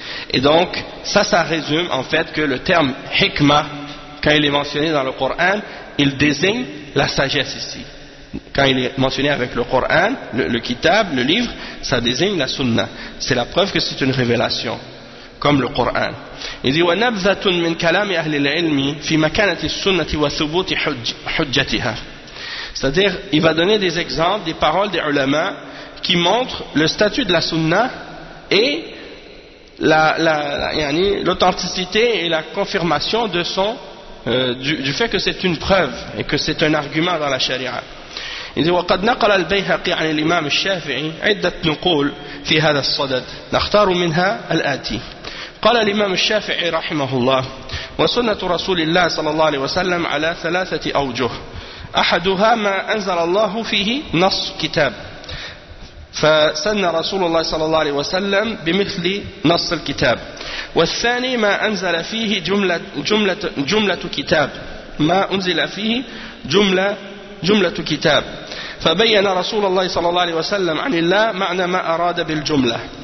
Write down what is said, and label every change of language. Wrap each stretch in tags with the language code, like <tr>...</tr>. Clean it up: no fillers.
<fr>Et donc ça résume en fait que le terme hikmah, quand il est mentionné dans le Coran, il désigne la sagesse ici. Quand il est mentionné avec le Coran, le kitab, le livre, ça désigne la sunna. C'est la preuve que c'est une révélation, comme le Coran. Il dit,</fr> <ar>وَنَبْذَةٌ مِنْ كَلَامِ أَهْلِ الْعِلْمِ فِي مَكَانَةِ السُنَّةِ وَثُبُوتِ حُجَّتِهَا.</ar> <fr>C'est-à-dire, il va donner des exemples, des paroles des ulama qui montrent le statut de la sunna et l'authenticité et la confirmation de son du fait que c'est une preuve et que c'est un argument dans la charia. Il dit,</fr> <ar>وقد نقل البيهقي عن الإمام الشافعي عدة نقول في هذا الصدد نختار منها الآتي. قال الإمام الشافعي رحمه الله وسنة رسول الله صلى الله عليه وسلم على ثلاثة أوجه أحدها ما أنزل الله فيه نص كتاب فسن رسول الله صلى الله عليه وسلم بمثل نص الكتاب والثاني ما أنزل فيه جملة كتاب ما أنزل فيه جملة كتاب فبين رسول الله صلى الله عليه وسلم عن الله معنى ما أراد بالجملة</ar>